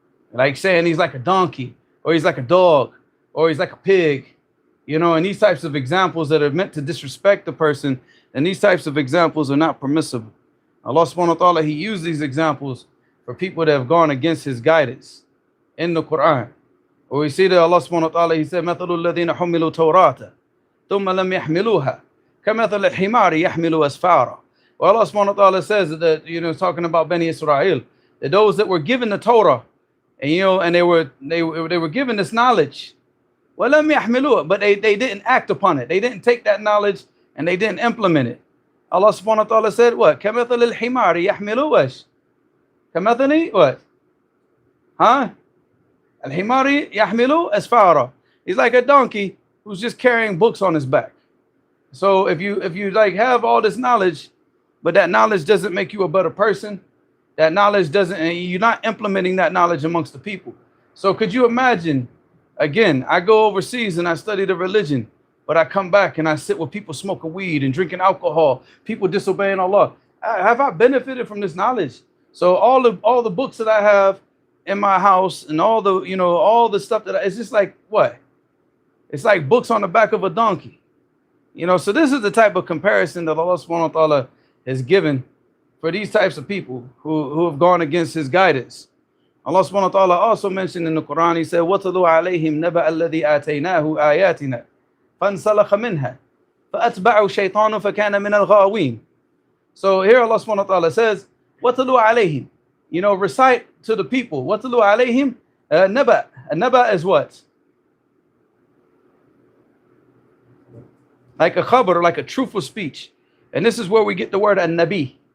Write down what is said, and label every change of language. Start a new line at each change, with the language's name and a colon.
English: Like saying he's like a donkey, or he's like a dog, or he's like a pig. You know, and these types of examples that are meant to disrespect the person, and these types of examples are not permissible. Allah subhanahu wa ta'ala, He used these examples for people that have gone against His guidance in the Quran. Or we see that Allah subhanahu wa ta'ala, He said,
Arabic: مَثَلُ الَّذِينَ حُمِّلُوا تَوْرَاةَ ثُمَّ لَمْ يَحْمِلُوهَا كَمَثَلِ الْحِمَارِ يَحْمِلُ أَسْفَارًا.
English: Well, Allah subhanahu wa ta'ala says that, you know, talking about Bani Israel, that those that were given the Torah, and you know, and they were given this knowledge,
Arabic: وَلَمْ يَحْمِلُوهَا,
English: but they didn't act upon it. They didn't take that knowledge and they didn't implement it. Allah subhanahu wa ta'ala said what?
Arabic: كَمَثَلِ الْحِمَارِ يَحْمِلُ وَش كَمَثَلِ
English: what?
Arabic: Huh? Al-Himari yahmilu asfara.
English: He's like a donkey who's just carrying books on his back. So if you like have all this knowledge, but that knowledge doesn't make you a better person, that knowledge doesn't, and you're not implementing that knowledge amongst the people. So could you imagine, again, I go overseas and I study the religion, but I come back and I sit with people smoking weed and drinking alcohol, people disobeying Allah. Have I benefited from this knowledge? So all the books that I have in my house and all the, you know, all the stuff it's just like what? It's like books on the back of a donkey. You know, so this is the type of comparison that Allah subhanahu wa ta'ala has given for these types of people who have gone against His guidance. Allah subhanahu wa ta'ala also mentioned in the Quran, He said,
Arabic: وَاتَلُوا عَلَيْهِمْ نَبَأَ الَّذِي آتَيْنَاهُ آيَاتِنَا فَانْسَلَخَ مِنْهَا فَأَتْبَعُ الشَّيْطَانُ فَكَانَ مِنَ الْغَاوِينَ.
English: So here Allah subhanahu wa ta'ala says,
Arabic: وَاتَلُوا عَلَيْهِمْ,
English: you know, recite to the people.
Arabic: وَاتَلُوا عَلَيْهِمْ نَبَأ.
English: A naba is what? Like a khabar, like a truthful speech. And this is where we get the word an-nabi.